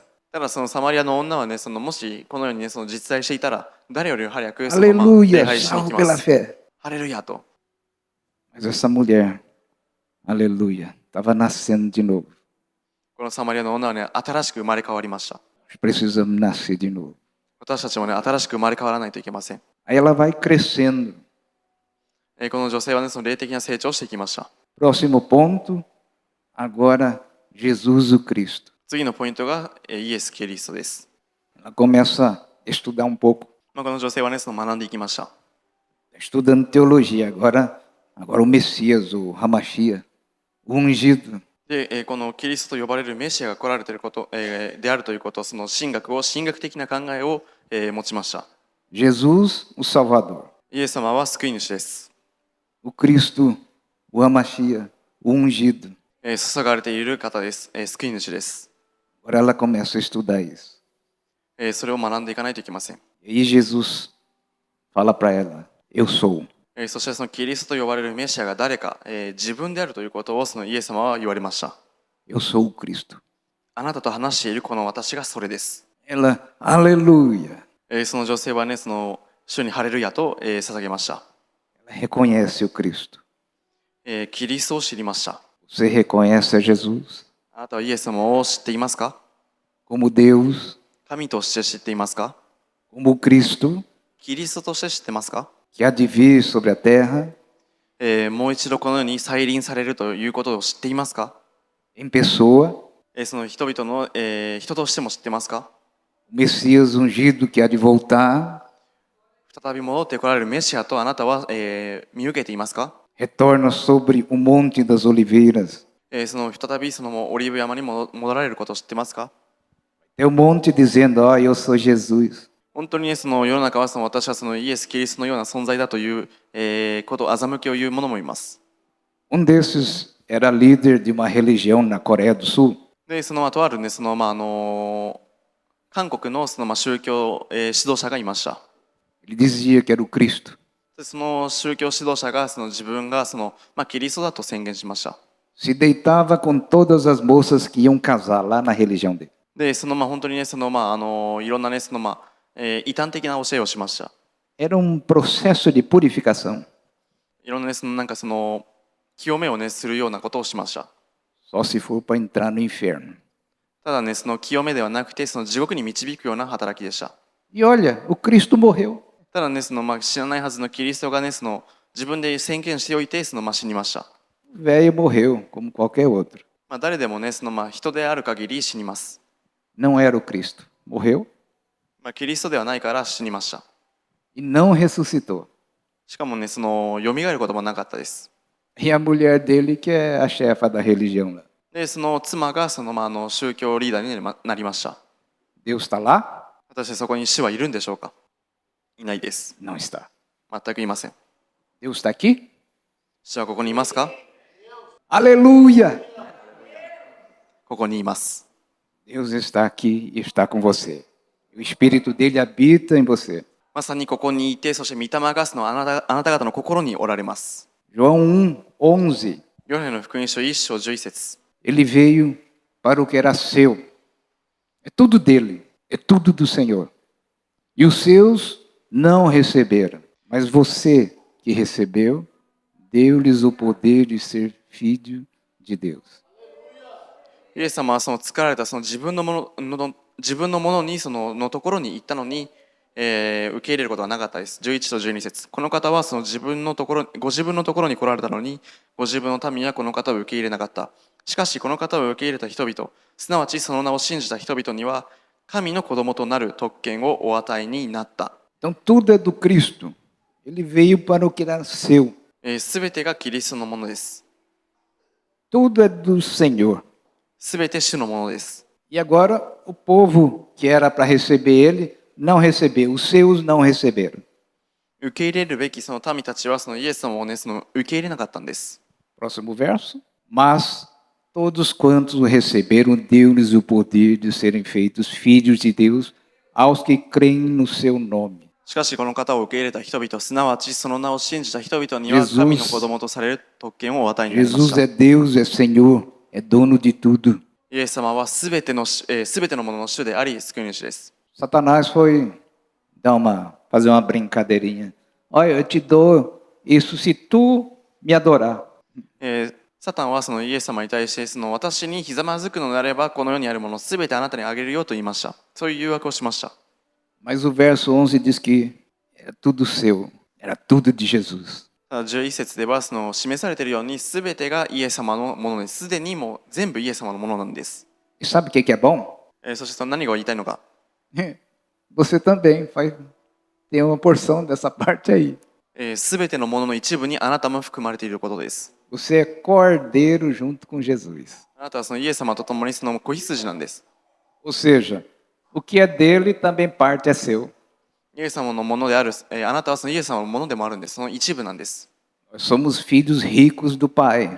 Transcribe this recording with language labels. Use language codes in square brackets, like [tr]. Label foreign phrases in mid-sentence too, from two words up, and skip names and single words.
[ja] ただそのサマリアの女はねもしこのようにね実在していたら誰より早く礼 [pt] Aleluia, [ja] 拝しに行 [pt] salvo [ja] きま [pt] pela [ja] す。 [pt] fé. [ja] ハレルヤと。 [pt] Mas essa mulher, aleluia, estava nascendo de novo. [ja] このサマリアの女はね新しく生まれ変わりました。 [pt] Nós precisamos nascer de novo. [ja] 私たちもね新しく生まれ変わらないといけません。 [pt] Aí ela vai crescendo. [ja] この女性はね霊的な成長をしていきました。 [pt] Próximo ponto, agora Jesus o Cristo. [ja] 次のポイントがイエス・キリストです。 [pt] Ela começa a estudar um pouco. [ja] この女性はね学んでいきました。 [pt] Estudando teologia. Agora o Messias, o Hamashia, o ungido. [ja] で、このキリストと呼ばれるメシアが来られていること、であるということ、その神学的な考えを、持ちました。 [pt] Jesus, o Salvador. [ja] イエス様は救い主です。 [pt] O Cristo, o Amashia, o ungido. [ja] 注がれている方です。救い主です。 [pt] Agora ela começa a estudar isso. [ja] それを学んでいかないといけません。 [pt] E Jesus fala para ela: Eu sou. [ja] そしてそのキリストと呼ばれるメシアが誰か、自分であるということをそのイエス様は言われました。 [pt] Eu sou o Cristo. [ja] あなたと話しているこの私がそれです。 [pt] Ela, aleluia. [ja] その女性はね、その主にハレルヤと、捧げました。 [pt] Ela reconhece o Cristo. [ja] キリストを知りました。 [pt] Você reconhece a Jesus [ja] あなたはイエス様を知っていますか？ [pt] como Deus, [ja] 神として知っていますか？ [pt] como o Cristo [ja] キリストとして知ってますか？ [pt] que há de vir sobre a terra [ja] もう一度このように再臨されるということを知っていますか？ [pt] em pessoa, [ja] その人々の、人としても知ってますか？ [pt] o Messias ungido que há de voltar, [ja] 再び戻ってこられるメシアとあなたは、見受けていますか？ [pt] retorna sobre o Monte das Oliveiras. [ja] その再びそのオリーブ山に戻られることを知ってますか？ [pt] Tem um monte dizendo: Ó, eu sou Jesus. [ja] 本当にね、その世の中はその私はそのイエス・キリストのような存在だという、ことを欺きを言う者もいます。 [pt] Um desses era líder de uma religião na Coreia do Sul. [ja] で、そのとあるね、その韓国のその宗教、指導者がいました。 [pt] Ele dizia que era o Cristo. [ja] でその宗教指導者がその自分がその、キリストだと宣言しました。 [pt] Se deitava com todas as moças que iam casar lá na religião dele. [ja] で、その本当にね、そのいろんなね、その異端的な教えをしました。 [pt] Era um processo de purificação. [ja] いろんなね、そのなんかその清めをねするようなことをしました。 [pt] Só se for para entrar no inferno. [ja] ただね、その清めではなくて、その地獄に導くような働きでした。 [pt] E olha, o Cristo morreu. [ja] ただね、その知らないはずのキリストがね、その自分で宣言しておいて、その死にました。 [pt] O velho morreu, como qualquer outro. [ja] 誰でもね、その人である限り死にます。 [pt] Não era o Cristo. Morreu [ja] キリストではないから死にました。 [pt] e não ressuscitou. [ja] しかもね、その蘇ることもなかったです。 [pt] E a mulher dele, que é a chefa da religião lá. [ja] で、その妻がその宗教リーダーになりました。 [pt] Deus está lá? [ja] 果たしてそこに主はいるんでしょうか？いないです。 [pt] Não está. [ja] 全くいません。 [pt] Deus está aqui? [ja] 主はここにいますか？ [pt] Aleluia! [ja] ここにいます。 [pt] Deus está aqui e está com você. O Espírito dele habita em você. [ja] まさにここにいて、そして御霊がそのあなた方の心におられます。 [pt] João 1:11. [ja] ヨハネの福音書1章11節。 [pt] Ele veio para o que era seu. É tudo dele, é tudo do Senhor. E os seus não receberam. Mas você que recebeu, deu-lhes o poder de ser filho de Deus. [ja] イエス様はその作られたその自分のものにそのところに行ったのに、受け入れることはなかったです。11と12節。この方はそのご自分のところに来られたのに、ご自分の民はこの方を受け入れなかった。しかしこの方を受け入れた人々、すなわちその名を信じた人々には、神の子供となる特権をお与えになった。 [pt] Então tudo é do Cristo. Ele veio para o que era seu. [ja] すべてがキリストのものです。 [pt] Tudo é do Senhor. [ja] すべて主のものです。 [pt] E agora o povo que era para receber ele não recebeu. Os seus não receberam. [ja] 受け入れるべきその民たちはそのイエス様をね、その受け入れなかったんです。 [pt] Próximo verso. Mas todos quantos o receberam, deu-lhes o poder de serem feitos filhos de Deus aos que creem no seu nome. [ja] しかしこの方を受け入れた人々、すなわちその名を信じた人々には神の子供とされる特権をお与えになりまし [pt] Jesus [ja] た。 [pt] é Deus, é Senhor, é dono de tudo. [ja] イエス様はすべてのものの主であり、救い主です。 [pt] Satanás foi fazer uma brincadeirinha. Olha, eu te dou isso se tu me adorar. [ja] サタンはそのイエス様に対してその私にひざまずくのであればこの世にあるものすべてあなたにあげるよと言いました。そういう誘惑をしました。 [pt] Mas o verso 11 diz que era tudo seu, era tudo de Jesus. [ja] ただ11節ではその示されているようにすべてがイエス様のものです。すでにもう全部イエス様のものなんです。 [pt] E sabe o que é bom? [ja] そしてその何が言いたいのか。 [pt] Você também tem uma porção dessa parte aí. [ja] すべてのものの一部にあなたも含まれていることです。 [pt] Você é cordeiro junto com Jesus. [ja] あなたはそのイエス様と共にその子羊なんです。 [pt] Ou seja, o que é dele também parte é seu. [ja] イエス様のものである、あなたはそのイエス様のものでもあるんです。その一部なんです。 [pt] Nós somos filhos ricos do Pai.